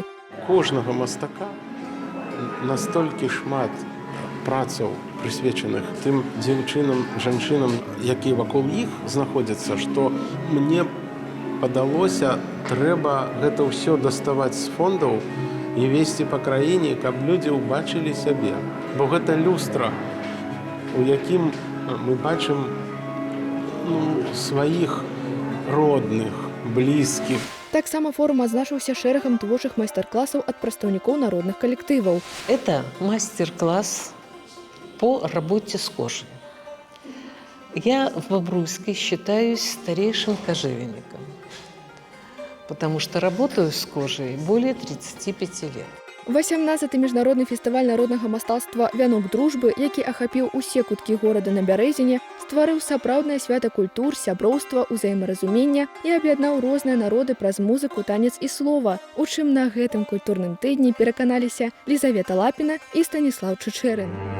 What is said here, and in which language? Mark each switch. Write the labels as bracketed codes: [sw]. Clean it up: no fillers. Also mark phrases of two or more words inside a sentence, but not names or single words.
[be] Кожнага мастака настолькі шмат працаў, прысвечаных тым дзяўчынам, жанчынам, якія вакол іх знаходзяцца, што мне падалося, трэба гэта ўсё даставаць з фондаў і весці па краіне, каб людзі ўбачылі сябе. Бо гэта люстра, у якім мы бачым сваіх родных, блізкіх. Таксама форум адзначыўся шэрагам творчых майстар-класаў ад прадстаўнікоў народных калектываў. [ru] Это мастер-класс по работе с кожей. Я в Бобруйске считаюсь старейшим кожевенником, потому что работаю с кожей более 35 лет. [be] 18-й міжнародны фестываль народнага мастацтва «Вянок дружбы», які ахапіў усе куткі горада на Бярэзіне, стварыў сапраўднае свята культур, сяброўства, узаемаразумення і аб'яднаў розныя народы праз музыку, танец і слова, у чым на гэтым культурным тыдні пераканаліся Лізавета Лапіна і Станіслаў Чычэрын.